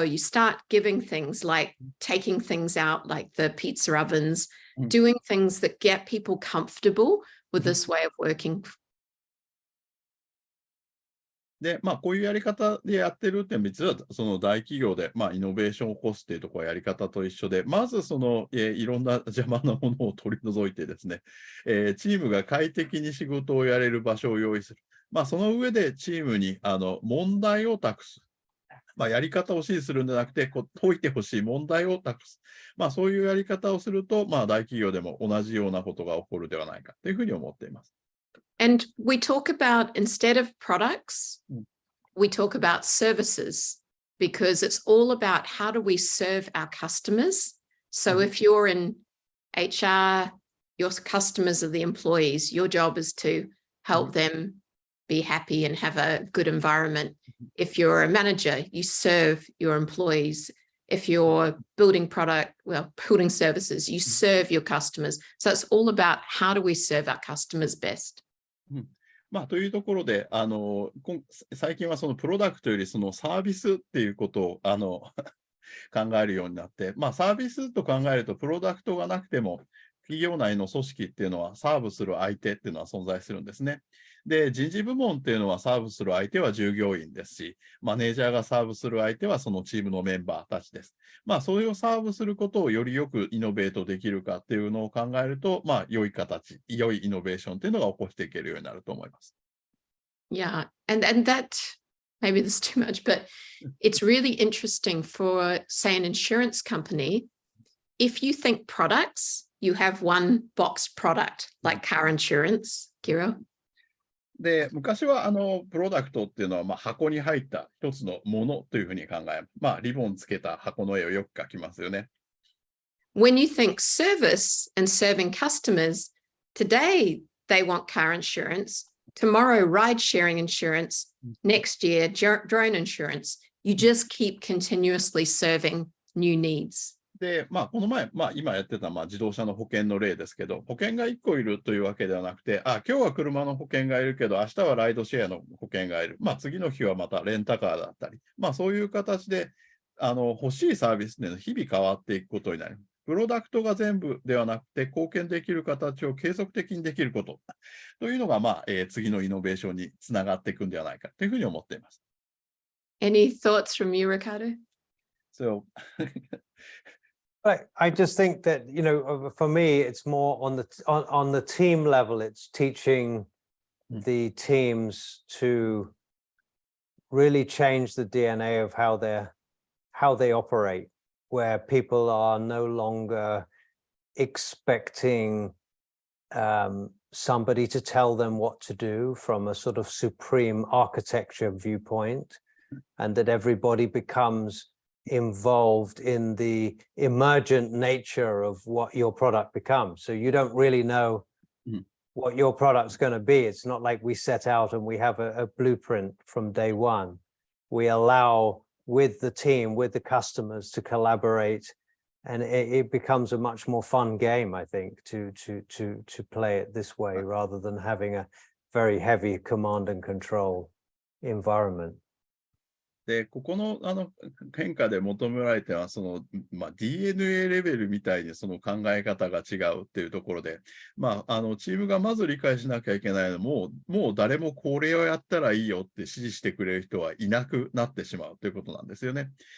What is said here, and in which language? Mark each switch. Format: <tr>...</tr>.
<en>You start giving things like taking things out, like the pizza ovens, doing things that get people comfortable with this way of working.</en> <ja>で、まあ、こういうやり方でやってるって実はその大企業で、まあ、イノベーションを起こすっていうところはやり方と一緒で、まずその、いろんな邪魔なものを取り除いてですね、チームが快適に仕事をやれる場所を用意する。まあ、その上でチームに問題を託す。まあ、やり方を指示するんじゃなくて、解いてほしい問題を託す。まあ、そういうやり方をすると、まあ、大企業でも同じようなことが起こるではないかというふうに思っています。</ja> <en>And we talk about, instead of products, we talk about services, because it's all about how do we serve our customers. So if you're in HR, your customers are the employees. Your job is to help them be happy and have a good environment. If you're a manager, you serve your employees. If you're building building services, you serve your customers. So it's all about how do we serve our customers best.</en> <ja>まあ、というところで、最近はそのプロダクトよりそのサービスっていうことを考えるようになって、まあ、サービスと考えると、プロダクトがなくても、企業内の組織っていうのはサーブする相手っていうのは存在するんですね。で、人事部門っていうのはサーブする相手は従業員ですし、マネージャーがサーブする相手はそのチームのメンバーたちです。まあ、それをサーブすることをよりよくイノベートできるかっていうのを考えると、まあ、良いイノベーションっていうのが起こしていけるようになると思います。</ja> <en>Yeah, and that, maybe this is too much, but it's really interesting for, say, an insurance company. If you think products, you have one box product, like car insurance, Kiro.</en> <ja>で、昔はプロダクトっていうのは、まあ、箱に入った一つのものというふうに考え、まあ、リボンつけた箱の絵をよく描きますよね。</ja> <en>When you think service and serving customers, today they want car insurance, tomorrow ride sharing insurance, next year drone insurance. You just keep continuously serving new needs.</en> <ja>で、まあ、この前、まあ、今やってた、まあ、自動車の保険の例ですけど、保険が1個いるというわけではなくて、今日は車の保険がいるけど、明日はライドシェアの保険がいる。まあ、次の日はまたレンタカーだったり、まあ、そういう形で、欲しいサービスで日々変わっていくことになります。プロダクトが全部ではなくて、貢献できる形を継続的にできることというのが、まあ、次のイノベーションにつながっていくんではないかというふうに思っています。</ja> <en>Any thoughts from you, Ricardo? So, I just think that, for me, it's more on the team level. It's teaching the teams to really change the DNA of how they operate, where people are no longer expecting somebody to tell them what to do from a sort of supreme architecture viewpoint, and that everybody becomes involved in the emergent nature of what your product becomes. So you don't really know what your product's going to be. It's not like we set out and we have a blueprint from day one. We allow with the team, with the customers to collaborate, and it becomes a much more fun game, I think, to play it this way rather than having a very heavy command and control environment.</en> <ja>で、ここの変化で求められては、DNA レベルみたいにその考え方が違うっていうところで、チームがまず理解しなきゃいけないのは、もう誰もこれをやったらいいよって指示してくれる人はいなくなってしまうということなんですよね。</ja>